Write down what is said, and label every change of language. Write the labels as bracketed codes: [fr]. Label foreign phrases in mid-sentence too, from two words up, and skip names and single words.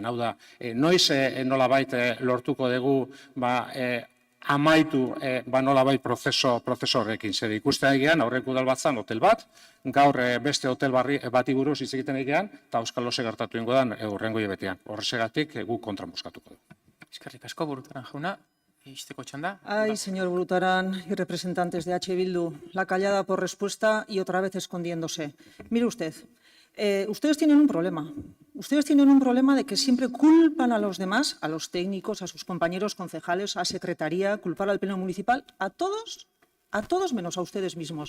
[eu] Hau da, noiz nolabait lortuko dugu amaitu nolabait prozeso horrekin. Zer ikusten egean, aurreko udal bat zan hotel bat, gaur beste hotel bati buruz hitz egiten egean, eta Euskalose gertatu ingo dan hurrengo hilabetean. Horregatik gu kontra bozkatuko dugu. Eskerrik asko, Burutaran jauna. Isteko txanda. [es] Ay, señor Burutaran y representantes de H. Bildu, la callada por respuesta y otra vez escondiéndose. Mire usted, ustedes tienen un problema. Ustedes tienen un problema de que siempre culpan a los demás, a los técnicos, a sus compañeros concejales, a secretaría, culpar al pleno municipal, a todos menos a ustedes mismos.